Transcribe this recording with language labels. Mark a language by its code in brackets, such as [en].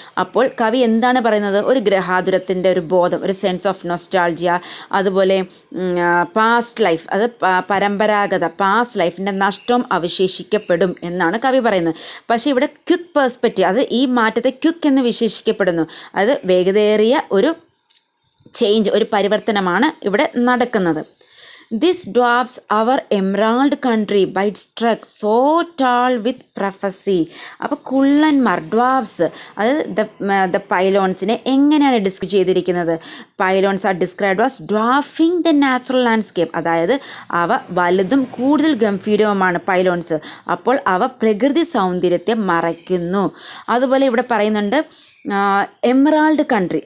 [ml] അപ്പോൾ കവി എന്താണ് പറയുന്നത്? ഒരു ഗ്രഹാതുരത്തിൻ്റെ ഒരു ബോധം, ഒരു [en] sense of nostalgia, [ml] അതുപോലെ പാസ്റ്റ് ലൈഫ് അത് പരമ്പരാഗത പാസ്റ്റ് ലൈഫിൻ്റെ നഷ്ടം അവശേഷിക്കപ്പെടും എന്നാണ് കവി പറയുന്നത്. പക്ഷേ ഇവിടെ ക്വിക്ക് പെർസ്പെക്റ്റീവ് അത് ഈ മാറ്റത്തെ ക്വിക്ക് എന്ന് വിശേഷിക്കപ്പെടുന്നു. അത് വേഗതയേറിയ ഒരു ചേഞ്ച്, ഒരു പരിവർത്തനമാണ് ഇവിടെ നടക്കുന്നത്. [en] This dwarfs our emerald country by its struck so tall with prophecy. [ml] അപ്പോൾ കുള്ളന്മാർ ഡ്വാർഫ്സ് അതായത് ദ പൈലോൺസിനെ എങ്ങനെയാണ് ഡിസ്ക്രൈബ് ചെയ്തിരിക്കുന്നത്? [en] Pylons are described as dwarfing the natural landscape. [ml] അതായത് അവ വലുതും കൂടുതൽ ഗംഭീരവുമാണ് പൈലോൺസ്. അപ്പോൾ അവ പ്രകൃതി സൗന്ദര്യത്തെ മറയ്ക്കുന്നു. അതുപോലെ ഇവിടെ പറയുന്നുണ്ട് എമറാൾഡ് കൺട്രി.